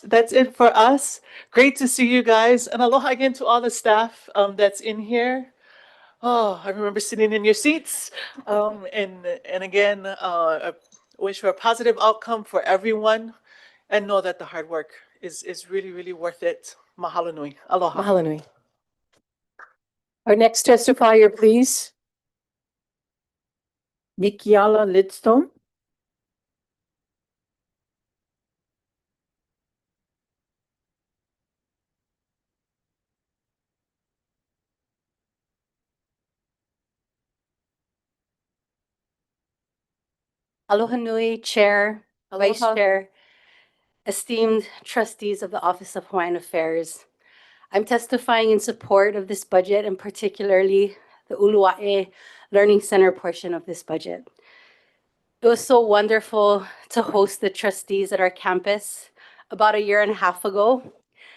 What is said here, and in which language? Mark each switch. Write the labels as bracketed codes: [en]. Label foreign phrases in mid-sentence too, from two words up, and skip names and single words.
[en] That's it for us. Great to see you guys. And aloha again to all the staff that's in here. Oh, I remember sitting in your seats. And again, I wish for a positive outcome for everyone, and know that the hard work is really, really worth it. [haw] Mahalo nui. Aloha. Mahalo nui. [en] Our next testifier, please. Nikiala Lidstone. [haw] Aloha nui, [en] Chair, Vice Aloha. Chair, esteemed trustees of the Office of Hawaiian Affairs. I'm testifying in support of this budget, and particularly the Ulua'e Learning Center portion of this budget. It was so wonderful to host the trustees at our campus about a year and a half ago.